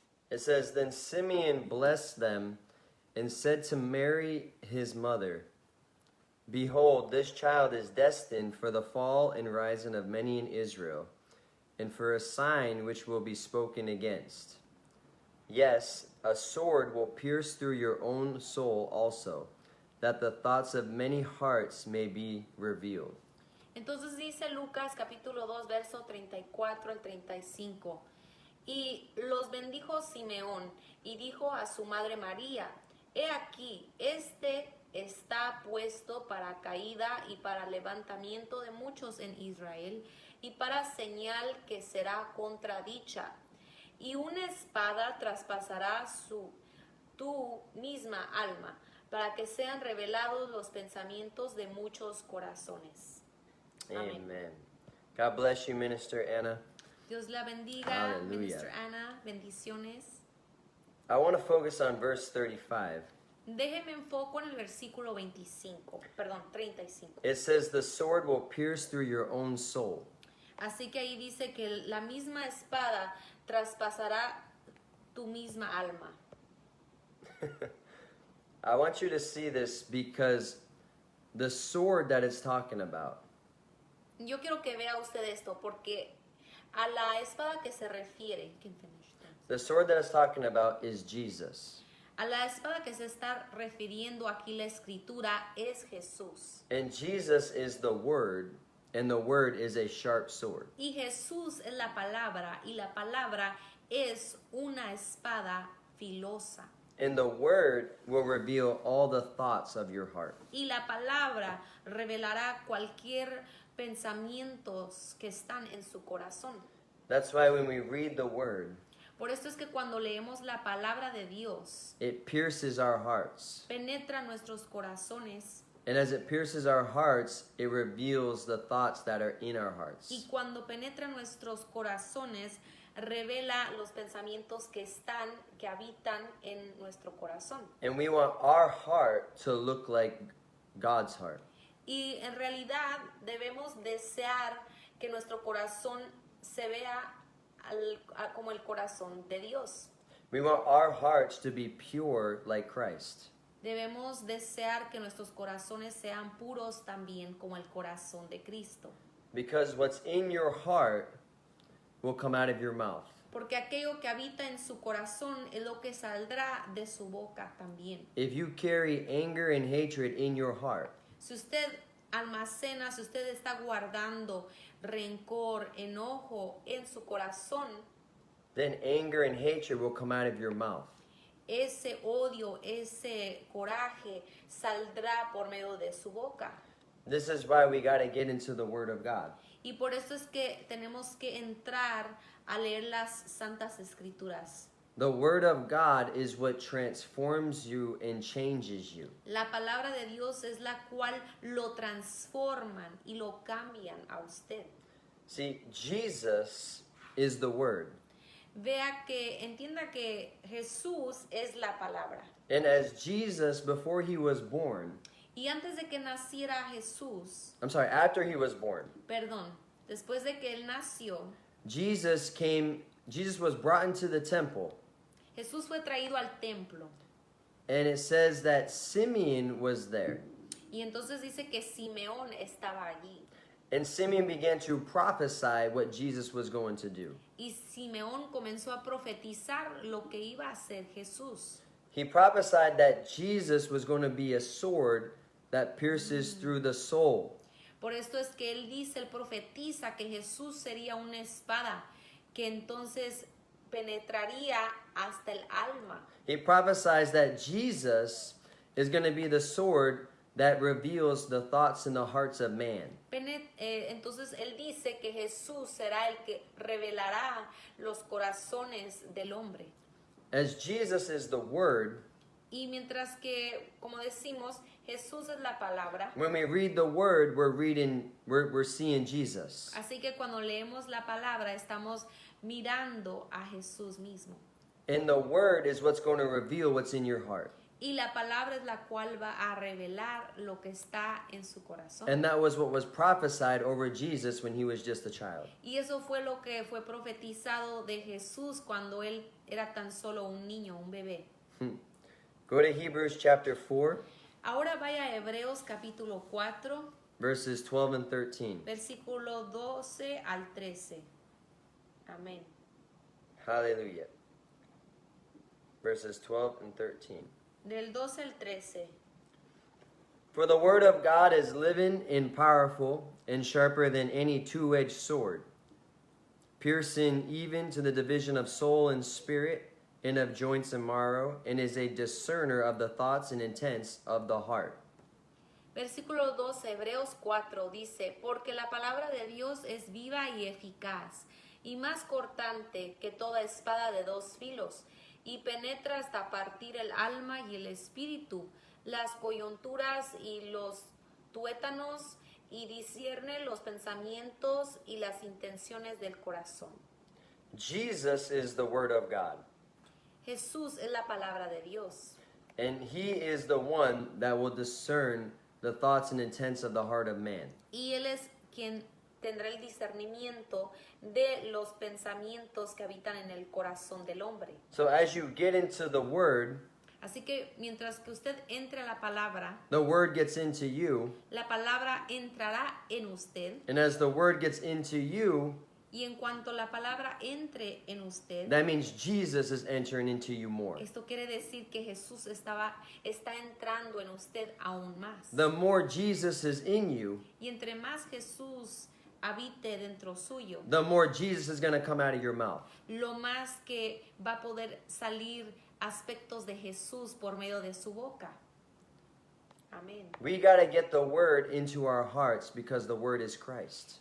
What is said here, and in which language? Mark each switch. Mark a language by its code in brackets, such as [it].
[en] It says, Then Simeon blessed them and said to Mary his mother, Behold, this child is destined for the fall and rising of many in Israel, and for a sign which will be spoken against. Yes, a sword will pierce through your own soul also, that the thoughts of many hearts may be revealed. [es] Entonces dice Lucas capítulo 2, verso 34 al 35. Y los bendijo Simeón y dijo a su madre María, He aquí, este está puesto para caída y para levantamiento de muchos en Israel, y para señal que será contradicha. Y una espada traspasará tu misma alma, para que sean revelados los pensamientos de muchos corazones. Amén. [en] Amen. God bless you, Minister Anna. [es] Dios la bendiga, [en] Hallelujah. [es] Minister Ana, bendiciones. [en] I want to focus on verse 35. [es] Déjeme enfoco en el versículo 35. [en] It says, The sword will pierce through your own soul. [es] Así que ahí dice que la misma espada traspasará tu misma alma. [en] I want you to see this because the sword that it's talking about [es] Yo quiero que vea usted esto, porque a la espada que se refiere, [en] The sword that it's talking about is Jesus. [es] a la espada que se está refiriendo aquí la escritura es Jesús. [en] And Jesus is the Word, and the Word is a sharp sword. [es] Y Jesús es la palabra, y la palabra es una espada filosa. [en] And the Word will reveal all the thoughts of your heart. [es] Y la palabra revelará cualquier pensamientos que están en su corazón. [en] That's why when we read the Word, [es] Por esto es que cuando leemos la palabra de Dios, [en] it pierces our hearts. [es] penetra nuestros corazones, [en] And as it pierces our hearts, it reveals the thoughts that are in our hearts. [es] y cuando penetra nuestros corazones, revela los pensamientos que habitan en nuestro corazón. [en] And we want our heart to look like God's heart. [es] Y en realidad debemos desear que nuestro corazón se vea como el corazón de Dios. [en] We want our hearts to be pure like Christ. [es] Debemos desear que nuestros corazones sean puros también como el corazón de Cristo. [en] Because what's in your heart will come out of your mouth. [es] Porque aquello que habita en su corazón es lo que saldrá de su boca también. [en] If you carry anger and hatred in your heart, [es] Si usted almacena, si usted está guardando rencor, enojo en su corazón, [en] then anger and hatred will come out of your mouth. [es] ese odio, ese coraje saldrá por medio de su boca. [en] This is why we got to get into the Word of God. [es] Y por eso es que tenemos que entrar a leer las Santas Escrituras. [en] The Word of God is what transforms you and changes you. [es] La palabra de Dios es la cual lo transforman y lo cambian a usted. [en] See, Jesus is the Word. [es] Entienda que Jesús es la palabra. [en] And as Jesus, before he was born, [es] Y antes de que naciera Jesús, [en] after he was born, [es] después de que él nació, [en] Jesus was brought into the temple. [es] Jesús fue traído al templo. [en] And it says that Simeon was there. [es] Y entonces dice que Simeón estaba allí. [en] And Simeon began to prophesy what Jesus was going to do. [es] Y Simeón comenzó a profetizar lo que iba a hacer Jesús. [en] He prophesied that Jesus was going to be a sword that pierces through the soul. [es] Por esto es que él profetiza que Jesús sería una espada que entonces penetraría hasta el alma. [en] He prophesies that Jesus is going to be the sword that reveals the thoughts and the hearts of man. [es] Entonces él dice que Jesús será el que revelará los corazones del hombre. [en] as Jesus is the Word, [es] Y mientras que, como decimos, Jesús es la palabra. [en] when we read the Word, we're seeing Jesus. [es] Así que cuando leemos la palabra estamos mirando a Jesús mismo. [en] And the Word is what's going to reveal what's in your heart. [es] Y la palabra es la cual va a revelar lo que está en su corazón. [en] And that was what was prophesied over Jesus when he was just a child. [es] Y eso fue lo que fue profetizado de Jesús cuando él era tan solo un niño, un bebé. [en] Go to Hebrews chapter 4, [es] Ahora vaya a Hebreos capítulo 4, [en] verses 12 and 13. [es] versículo 12 al 13. Amén. [en] Hallelujah. Verses 12 and 13. [es] Del 12 al 13. [en] For the word of God is living and powerful and sharper than any two-edged sword, piercing even to the division of soul and spirit and of joints and marrow, and is a discerner of the thoughts and intents of the heart. [es] Versículo 12, Hebreos 4 dice, porque la palabra de Dios es viva y eficaz, y más cortante que toda espada de dos filos, y penetra hasta partir el alma y el espíritu, las coyunturas y los tuétanos, y discierne los pensamientos y las intenciones del corazón. [en] Jesus is the word of God, [es] Jesús es la palabra de Dios, [en] and he is the one that will discern the thoughts and intents of the heart of man. [es] y Él es quien tendrá el discernimiento de los pensamientos que habitan en el corazón del hombre. [en] So as you get into the word, [es] Así que mientras que usted entre a la palabra, [en] the word gets into you, [es] la palabra entrará en usted, [en] and as the word gets into you, [es] y en cuanto la palabra entre en usted, [en] that means Jesus is entering into you more. [es] esto quiere decir que Jesús está entrando en usted aún más. [en] The more Jesus is in you, [es] Y entre más Jesús habite dentro suyo, [en] the more Jesus is going to come out of your mouth. [es] lo más que va a poder salir aspectos de Jesús por medio de su boca. Amén. [en] We got to get the word into our hearts because the word is Christ.